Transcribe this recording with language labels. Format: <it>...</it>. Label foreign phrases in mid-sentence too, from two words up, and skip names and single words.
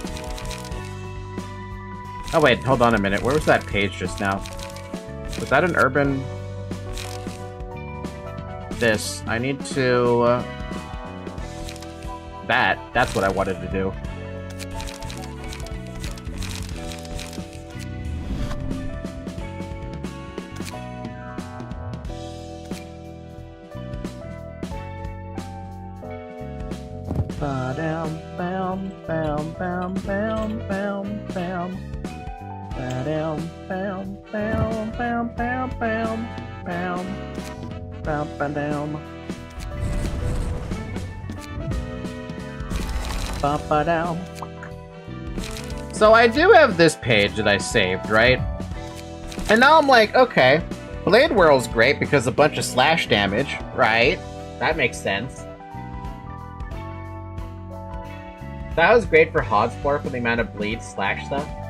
<en>Oh wait, hold on a minute. Where was that page just now? Was that an urban? This. I need to... That's what I wanted to do. Ba-dam, bam, bam, bam, bam, bam, bam. Ba-dam, bam, bam, bam, bam, bam, bam. Bam, ba-dam. Ba-ba-dam. So I do have this page that I saved, right? And now I'm like, okay, Blade Whirl's great because a bunch of slash damage, right? That makes sense. That was great for Hotspur for the amount of bleed slash stuff.</en>